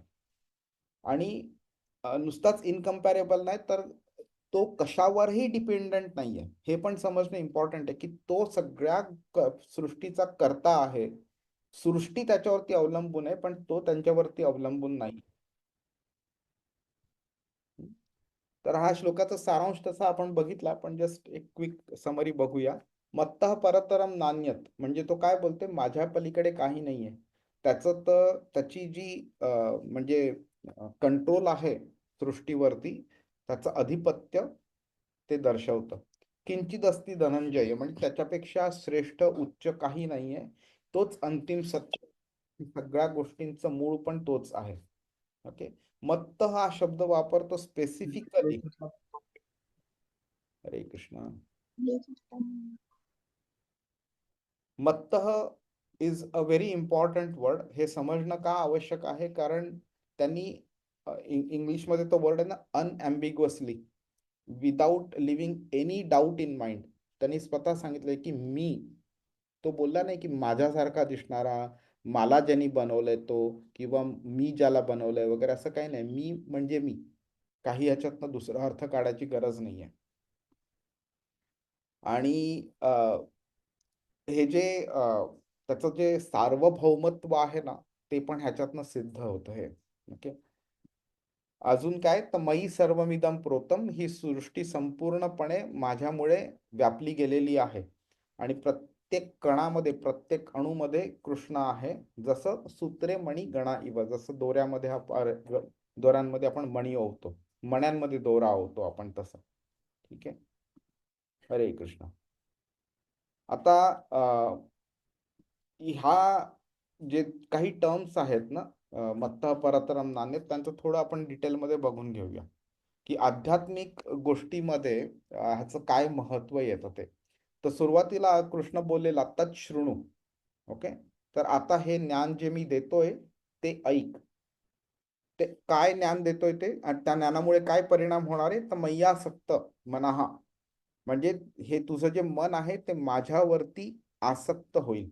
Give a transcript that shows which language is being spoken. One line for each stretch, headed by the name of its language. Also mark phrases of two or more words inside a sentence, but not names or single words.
Marathi: आणि नुसताच इनकम्पॅरेबल नाही, तर तो कशावरही डिपेंडंट नाहीये, हे पण समजणं इम्पॉर्टंट आहे की तो सगळ्या सृष्टीचा कर्ता आहे. सृष्टी त्याच्यावरती अवलंबून आहे पण तो त्यांच्यावरती अवलंबून नाही. तर हा श्लोकाचा सारांश तसा आपण बघितला, पण जस्ट एक
English: quick summary
Marathi: बघूया.
Sanskrit: मत्तः परतरम नान्यत,
Marathi: म्हणजे तो काय बोलते, माझ्या पलीकडे काही नाहीये. त्याची जी म्हणजे कंट्रोल आहे सृष्टीवरती, त्याचं अधिपत्य ते दर्शवतं.
Sanskrit: किंचित अस्ति धनंजय,
Marathi: म्हणजे त्याच्यापेक्षा श्रेष्ठ उच्च काही नाहीये. तोच अंतिम सत्य, सगळ्या गोष्टींचं मूळ पण तोच आहे. ओके. मत्त हा शब्द वापरतो स्पेसिफिकली. हरे कृष्ण.
English: मत्त is a very important word.
Marathi: हे समजणं का आवश्यक आहे, कारण त्यांनी इंग्लिशमध्ये तो वर्ड आहे ना,
English: unambiguously, without leaving any doubt in mind,
Marathi: त्यांनी स्वतः सांगितलंय की मी. तो बोलला नाही की माझ्यासारखा दिसणारा, मला ज्यांनी बनवलंय तो, किंवा मी ज्याला बनवलंय वगैरे, असं काही नाही. मी म्हणजे मी. काही ह्याच्यातनं दुसरा अर्थ काढायची गरज नाहीये. आणि हे जे त्याचं जे सार्वभौमत्व आहे ना, ते पण ह्याच्यातनं सिद्ध होतं हे. ओके. अजून काय, तर
Sanskrit: मयी सर्वमिदं प्रोतम,
Marathi: ही सृष्टी संपूर्णपणे माझ्यामुळे व्यापली गेलेली आहे. आणि प्रत्येक कणामध्ये, प्रत्येक अणूमध्ये कृष्ण आहे. जसं
Sanskrit: सूत्रे मणी गणा इव,
Marathi: जसं दोऱ्यामध्ये दोऱ्यांमध्ये आपण मणी ओवतो, मण्यांमध्ये दोरा ओवतो आपण, तसं. ठीक आहे. हरे कृष्ण. आता ह्या जे काही टर्म्स आहेत ना,
Sanskrit: मत्तः परतरम नान्यत,
Marathi: त्यांचं थोडं आपण डिटेलमध्ये बघून घेऊया की आध्यात्मिक गोष्टीमध्ये ह्याचं काय महत्व येतं ते. तर सुरुवातीला कृष्ण बोललेला
Sanskrit: तत् शृणु.
Marathi: ओके. तर आता हे ज्ञान जे मी देतोय ते ऐक. ते काय ज्ञान देतोय ते, आणि त्या ज्ञानामुळे काय परिणाम होणार आहे, तर
Sanskrit: मय्यासक्त मनः,
Marathi: म्हणजे हे तुझं जे मन आहे ते माझ्यावरती आसक्त होईल.